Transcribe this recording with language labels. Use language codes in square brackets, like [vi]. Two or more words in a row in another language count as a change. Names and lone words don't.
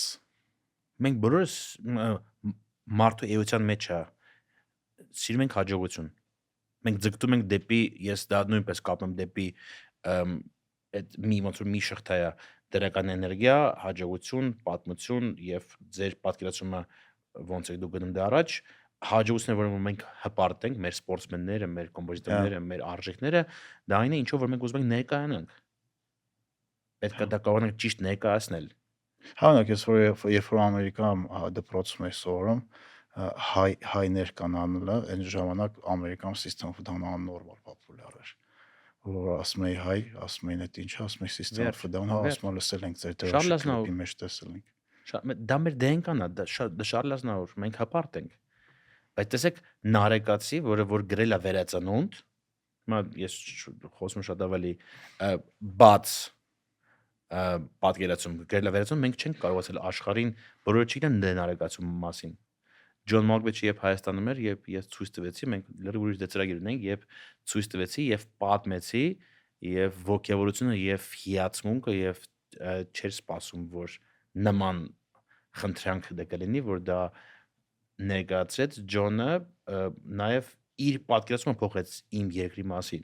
[hy] Մենք բոլորս մարդու էության մեջ է սիրում ենք հաջողություն։ Մենք ձգտում ենք դեպի, ես դա նույնպես կապեմ դեպի այդ ոնց որ մի շղթա է դրական էներգիա, հաջողություն, պատմություն եւ ձեր պատկերացումը ոնց է դու գնում դե առաջ, հաջողությունը, որը մենք հպարտ ենք, մեր սպորտսմենները, մեր կոմպոզիտորները, մեր արժեքները, դա այն է, ինչով որ մենք ուզում ենք ներկայանանք։ Պետք է դա կարողանանք ճիշտ ներկայացնել։ Հավանակ ես որ երբ որ Ամերիկայում դպրոցում էի սովորում, հայներ կան անելը, այն ժամանակ Ամերիկայում system of down աննորմալ պոպուլյար էր։ Որ ասում էի հայ, ասում էին այդ ինչա, ասում էի system of down, հա, ասում եմ լսել ենք ձեր դրոշի մեջ տեսել ենք։ Դա մեր DNK-ն է, դա Շարլ Ազնավուր, մենք հպարտ ենք։ Բայց տեսեք Նարեկացի, որ գրել է վերածնունդ, հիմա ես խոսում շատ ավելի բաց պատկերացում գրել է վերածնունդ, մենք չենք կարողացել աշխարհին բոլորը չգիտեն Նարեկացու մասին։ Ջոն Մալկվեչը երբ Հայաստանում էր, երբ ես ցույց տվեցի, մենք լրիվ ուրիշ ծրագիր ունենք, երբ ցույց տվեցի եւ պատմեցի եւ ոգևորությունը եւ հիացմունքը եւ չէր սպասում, որ նման խնդրանք դա կլինի, որ դա ներկայացրեց Ջոնը նաեւ իր պատկերացումը փոխեց իմ երկրի մասին։